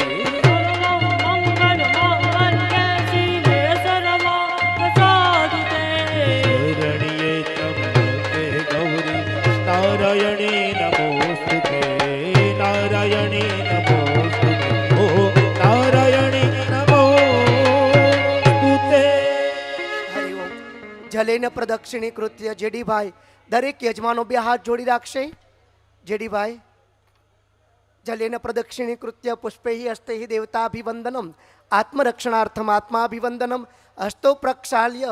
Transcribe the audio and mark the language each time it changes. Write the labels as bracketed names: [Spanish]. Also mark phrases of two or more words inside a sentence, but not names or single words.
[Sanskrit] मंगल मांगल्ये शिवे सर्वार्थसाधिके, शरण्ये त्र्यंबके गौरी, नारायणे नमोस्तुते। नारायणे नमोस्तुते, ओ नारायणे नमोस्तुते। हरिओम. जलेन प्रदक्षिणी कृत्य. [Gujarati] જેડીભાઈ દરેક યજમાનો બે હાથ જોડી રાખશે. [Sanskrit] જેડીભાઈ जलेन प्रदक्षिणी कृत्य पुष्पै हस्तै देवताभिवंदनम, आत्मरक्षणार्थम आत्माभिवंदनम, हस्तो प्रक्षाल्य.